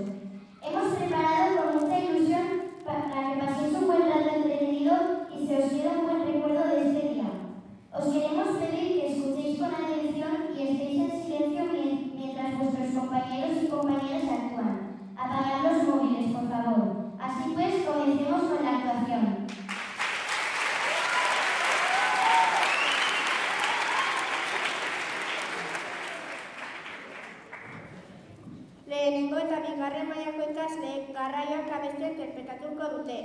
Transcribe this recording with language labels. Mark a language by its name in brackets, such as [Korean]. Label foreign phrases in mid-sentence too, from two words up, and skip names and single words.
[Spanish] Hemos preparado con mucha ilusión para que paséis un buen rato entretenido y se os quede un buen recuerdo de este día. Os queremos pedir que escuchéis con atención y estéis en silencio mientras vuestros compañeros y compañeras actúan. Apagad los móviles, por favor. Así pues, comencemos con la actuación. [Basque] Lehenengo eta bigarren mailako ikasleek garraioak abestia interpretatuko dute.